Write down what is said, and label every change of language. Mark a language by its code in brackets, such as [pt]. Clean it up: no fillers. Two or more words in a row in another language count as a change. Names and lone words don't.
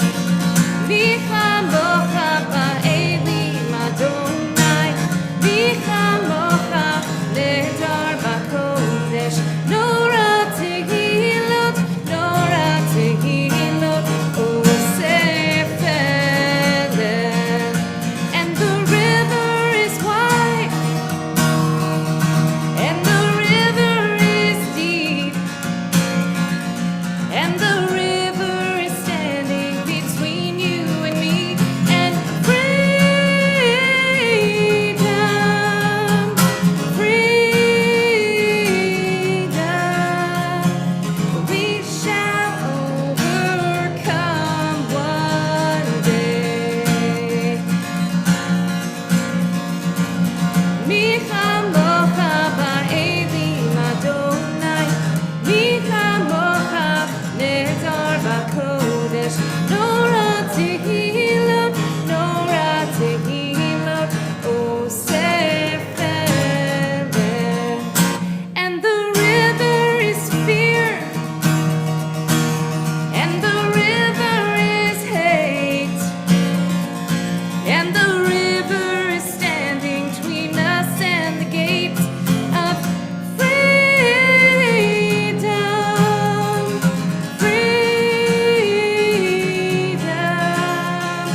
[he] מי כמוכה באלים ה' מי כמוכה נאדר בקודש נורא תהילות נורא תהילות עושה פלא. [en] And the river is wide, and the river is deep, and the river is standing between you and me, and freedom, freedom, we shall overcome one day. [he] מי כמוכה באלים ה, מי כמוכה נאדר בקודש נורא תהילות נורא תהילות עושה פלא. [en] And the river is fear, and the river is hate, and the river is standing between us and the gates of freedom, freedom.